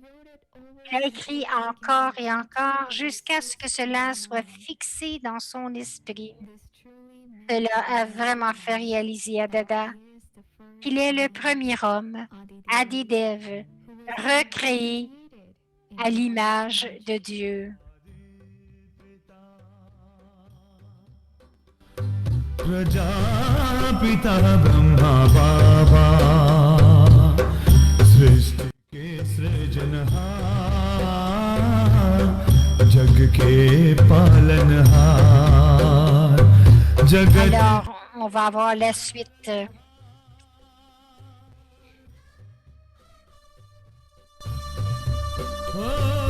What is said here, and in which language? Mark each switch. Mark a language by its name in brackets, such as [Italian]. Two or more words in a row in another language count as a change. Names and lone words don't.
[French] Il a écrit encore et encore jusqu'à ce que cela soit fixé dans son esprit. Cela a vraiment fait réaliser à Dada qu'il est le premier homme, Adidev, recréé à l'image de Dieu. [Hindi] प्रजापिता ब्रह्मा बाबा सृष्टि के सृजनहार जग के पालनहार जगत [French] Alors, on va avoir la suite. ओ